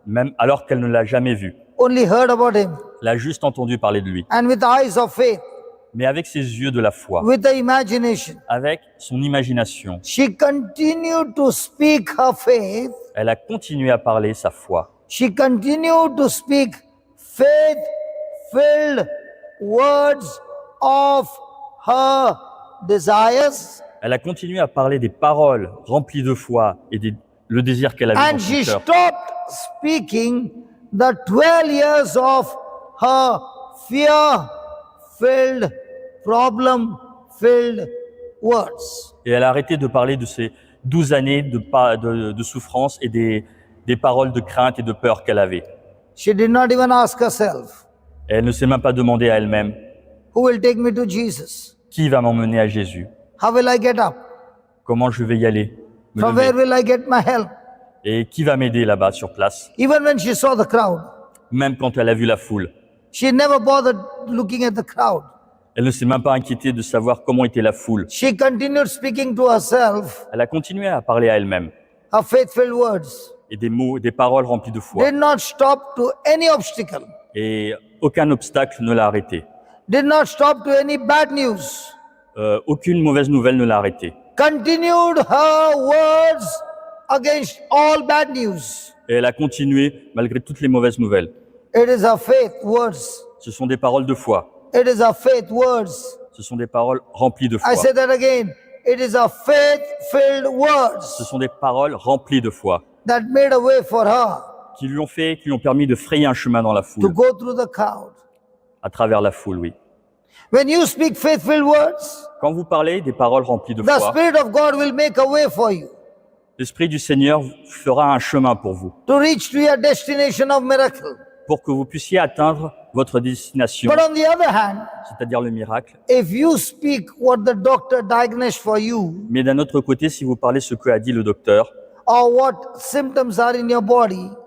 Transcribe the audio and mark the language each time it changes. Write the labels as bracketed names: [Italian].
[French] même alors qu'elle ne l'a jamais vu. [English] only heard about him. [French] Elle a juste entendu parler de lui. [English] And with eyes of faith, [French] Mais avec ses yeux de la foi, [English] with the imagination, [French] avec son imagination, [English] she continued to speak her faith. [French] elle a continué à parler sa foi. [English] She continued to speak faith-filled words of her desires. [French] Elle a continué à parler des paroles remplies de foi et le désir qu'elle avait [English] And [French] dans son [English] she [French] cœur. [English] stopped speaking the 12 years of her fear-filled, problem-filled words. [French] Et elle a arrêté de parler de ces 12 années de souffrance et des paroles de crainte et de peur qu'elle avait. [English] She did not even ask herself, [French] Et elle ne s'est même pas demandé à elle-même, [English] who will take me to Jesus? [French] qui va m'emmener à Jésus? [English] How will I get up? [French] Comment je vais y aller? Me [English] From [French] lever. [English] where will I get my help? [French] Et qui va m'aider là-bas sur place? [English] Even when she saw the crowd, [French] Même quand elle a vu la foule. [English] she never bothered looking at the crowd. [French] Elle ne s'est même pas inquiétée de savoir comment était la foule. [English] She continued speaking to herself [French] Elle a continué à parler à elle-même. [English] her faith-filled words. [French] Et des mots, des paroles remplies de foi. [English] Did not stop to any obstacle. [French] Et aucun obstacle ne l'a arrêtée. [English] did not stop to any bad news, [French] Aucune mauvaise nouvelle ne l'a arrêtée. [English] continued her words against all bad news. [French] Et elle a continué malgré toutes les mauvaises nouvelles. [English] It is her faith words. [French] Ce sont des paroles de foi. [English] It is her faith words. [French] Ce sont des paroles remplies de foi. [English] I say that again. It is her faith-filled [French] Ce [English] words [French] sont des paroles remplies de foi [English] that made a way for her [French] qui lui ont permis de frayer un chemin dans la [English] to [French] foule, [English] go through the crowd. [French] à travers la foule, oui. [English] When you speak faith-filled words, [French] Quand vous parlez des paroles remplies de [English] the [French] foi, [English] Spirit of God will make a way for you [French] l'Esprit du Seigneur fera un chemin pour vous, [English] to reach to your destination of miracle. [French] pour que vous puissiez atteindre votre destination, [English] But on the other hand, [French] c'est-à-dire le miracle. [English] if you speak what the doctor diagnosed for you [French] Mais d'un autre côté, si vous parlez ce que a dit le docteur, [English] or what symptoms are in your body,